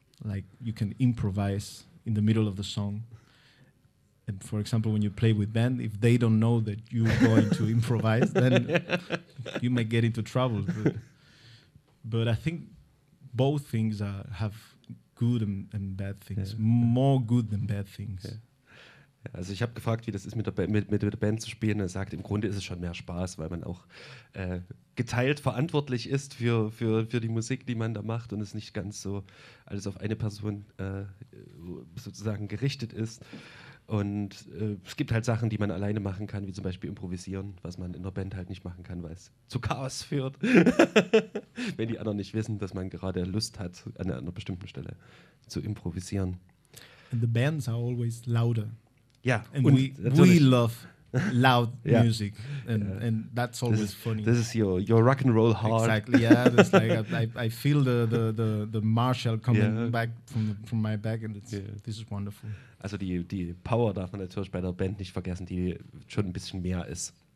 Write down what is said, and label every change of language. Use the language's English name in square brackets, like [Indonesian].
[English] Like you can improvise in the middle of the song. And for example, when you play with Ben, if they don't know that you're going to improvise, then you might get into trouble. But I think both things have good and bad things. Yeah. More good than bad things. Yeah. [German] Also ich habe gefragt, wie das ist, mit der Band zu spielen. Er sagt, im Grunde ist es schon mehr Spaß, weil man auch geteilt verantwortlich ist für die Musik, die man da macht, und es nicht ganz so alles auf eine Person sozusagen gerichtet ist. Und es gibt halt Sachen, die man alleine machen kann, wie zum Beispiel improvisieren, was man in der Band halt nicht machen kann, weil es zu Chaos führt, wenn die anderen nicht wissen, dass man gerade Lust hat, an einer bestimmten Stelle zu improvisieren. [English] And the bands are always louder. [German] Ja. [English] And we love loud music. And that's always funny. This is your rock and roll heart. Exactly, yeah. It's like I feel the Marshall coming back from my back, and this is wonderful. [German] Also die Power darf man natürlich bei der Band nicht vergessen, die schon ein bisschen mehr ist.